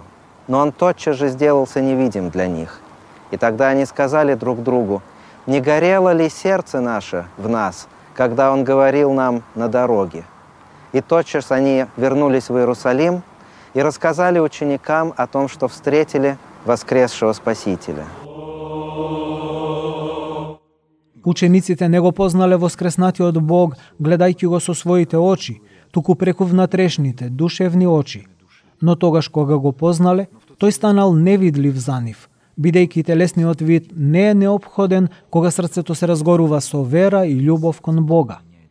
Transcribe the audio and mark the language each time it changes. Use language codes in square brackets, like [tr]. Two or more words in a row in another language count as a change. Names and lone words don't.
[ru] Но Он тотчас же сделался невидим для них. И тогда они сказали друг другу: «Не горело ли сердце наше в нас, когда Он говорил нам на дороге?» И тотчас они вернулись в Иерусалим и рассказали ученикам о том, что встретили воскресшего Спасителя. [mk] Учениците не го познале воскреснатиот Бог, гледајќи го со своите очи, туку преку внатрешните, душевни очи. Но тогаш кога го познале, тој станал невидлив за нив, бидејќи телесниот вид не е неопходен кога срцето се разгорува со вера и љубов кон Бога.